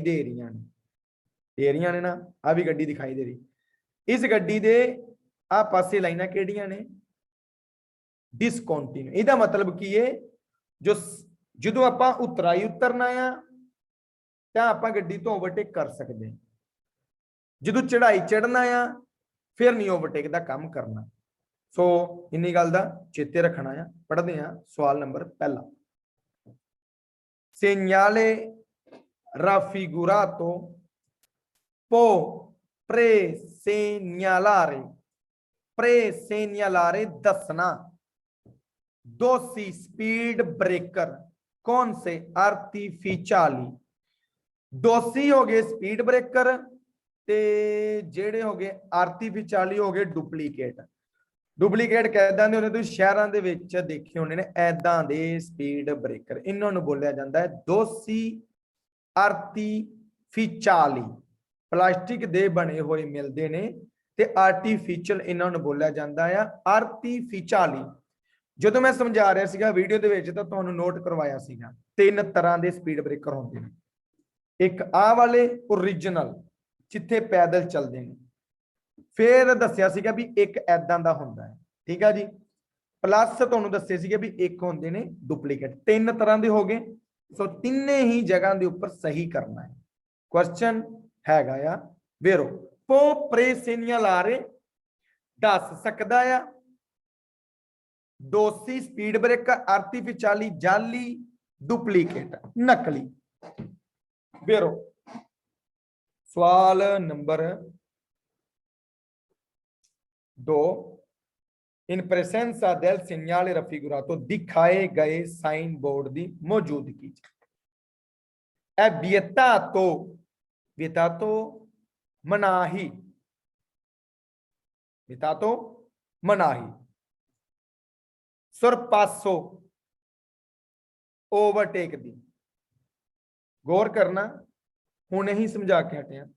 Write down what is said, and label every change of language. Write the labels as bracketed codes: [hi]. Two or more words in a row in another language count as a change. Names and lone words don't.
[pa] ਦੇ ਰਹੀ ਨੇ ਨਾ ਆ ਭੀ ਗੱਡੀ ਦਿਖਾਈ ਦੇ ਰਹੀ ਇਸ ਗੱਡੀ ਦੇ ਆ ਪਾਸੇ ਲਾਈਨਾਂ ਕੇੜੀਆਂ ਨੇ ਡਿਸਕੰਟੀਨਿਊ ਇਹਦਾ मतलब ਕੀ ਹੈ ਜੋ ਜਦੋਂ ਆਪਾਂ ਉਤਰਾਈ ਉਤਰਨਾ ਆ ਤਾਂ ਆਪਾਂ ਗੱਡੀ ਤੋਂ ਓਵਰਟੇਕ ਕਰ ਸਕਦੇ ਹਾਂ ਜਦੋਂ ਚੜਾਈ ਚੜਨਾ ਆ ਫਿਰ ਨਹੀਂ ਓਵਰਟੇਕ ਦਾ ਕੰਮ ਕਰਨਾ ਸੋ ਇੰਨੀ ਗੱਲ ਦਾ ਚੇਤੇ ਰੱਖਣਾ ਆ ਪੜ੍ਹਦੇ ਆ ਸਵਾਲ ਨੰਬਰ ਪਹਿਲਾ [it] segnale raffigurato può presegnalare [pa] ਦੱਸਣਾ दोषी [en] speed breaker [pa] ਕੌਣ ਸੇ ਆਰਟੀਫੀਸ਼ੀਅਲੀ ਦੋਸ਼ੀ ਹੋ ਗਏ [en] speed breaker [pa] ਤੇ ਜਿਹੜੇ ਹੋ ਗਏ ਆਰਟੀਫੀਸ਼ੀਅਲੀ ਹੋ ਗਏ ਡੁਪਲੀਕੇਟ ਡੁਪਲੀਕੇਟ ਕਹਿੰਦੇ ਨੇ ਤੁਸੀਂ ਸ਼ਹਿਰਾਂ ਦੇ ਵਿੱਚ ਦੇਖੇ ਹੋਣੇ ਨੇ ਐਦਾਂ ਦੇ [en] speed breaker [pa] ਇਨ੍ਹਾਂ ਨੂੰ ਬੋਲਿਆ ਜਾਂਦਾ ਹੈ ਦੋਸ਼ੀ ਆਰਟੀਫੀਸ਼ੀਅਲੀ ਪਲਾਸਟਿਕ ਦੇ ਬਣੇ ਹੋਏ ਮਿਲਦੇ ਨੇ ਤੇ ਆਰਟੀਫੀਸ਼ੀਅਲ ਇਨ੍ਹਾਂ ਨੂੰ ਬੋਲਿਆ ਜਾਂਦਾ ਹੈ ਆਰਟੀਫੀਸ਼ੀਅਲੀ ਜਦੋਂ ਮੈਂ ਸਮਝਾ ਰਿਹਾ ਸੀਗਾ ਵੀਡੀਓ ਦੇ ਵਿੱਚ ਤਾਂ ਤੁਹਾਨੂੰ ਨੋਟ ਕਰਵਾਇਆ ਸੀਗਾ ਤਿੰਨ ਤਰ੍ਹਾਂ ਦੇ [en] speed breaker [pa] ਹੁੰਦੇ ਨੇ ਇੱਕ ਆਹ ਵਾਲੇ origignal ਜਿੱਥੇ ਪੈਦਲ ਚੱਲਦੇ ਨੇ ਫਿਰ ਦੱਸਿਆ ਸੀਗਾ ਵੀ ਇੱਕ ਐਦਾਂ ਦਾ ਹੁੰਦਾ ਹੈ ਠੀਕ ਆ ਜੀ ਪਲੱਸ ਤੁਹਾਨੂੰ ਦੱਸੇ ਸੀਗੇ ਵੀ ਇੱਕ ਹੁੰਦੇ ਨੇ ਡੁਪਲੀਕੇਟ ਤਿੰਨ ਤਰ੍ਹਾਂ ਦੇ ਹੋ ਗਏ ਸੋ ਤਿੰਨੇ ਹੀ ਜਗ੍ਹਾ ਦੇ ਉੱਪਰ ਸਹੀ ਕਰਨਾ ਹੈ ਕੁਐਸਚਨ ਹੈਗਾ ਆ ਵੇਰੋ ਪੋ presegnalare ਦੱਸ ਸਕਦਾ ਆ दोषी [en] speed breaker [pa] ਆਰਟੀਫੀਸ਼ੀਅਲੀ ਜਾਲੀ ਡੁਪਲੀਕੇਟ ਨਕਲੀ ਵੇਰੋ ਸਵਾਲ ਨੰਬਰ 2 इन [it] presenza del segnale raffigurato [hi] दिखाए गए साइन बोर्ड की मौजूदगी [it] è vietato [pa] मनाही sorpasso ਓਵਰਟੇਕ ਦੀ ਗੌਰ ਕਰਨਾ, ਹੁਣੇ ਹੀ ਸਮਝਾ ਕੇ ਹਟੇ ਹਾਂ।